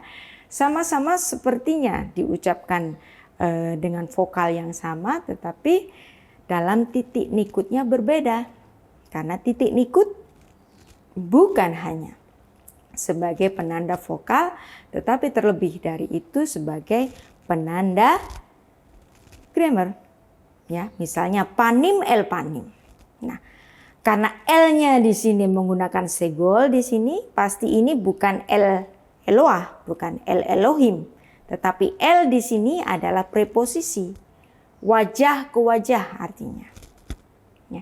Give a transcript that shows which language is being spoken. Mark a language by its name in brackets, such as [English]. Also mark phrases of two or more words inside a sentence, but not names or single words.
[Indonesian] Sama-sama sepertinya diucapkan dengan vokal yang sama, tetapi dalam titik nikutnya berbeda. Karena titik nikut bukan hanya sebagai penanda vokal, tetapi terlebih dari itu sebagai penanda grammar. Ya, misalnya [Hebrew] פנים אל פנים. [Indonesian] Nah, karena L-nya di sini menggunakan segol di sini, pasti ini bukan El Eloah, bukan El Elohim, tetapi L di sini adalah preposisi. Wajah ke wajah artinya. Ya.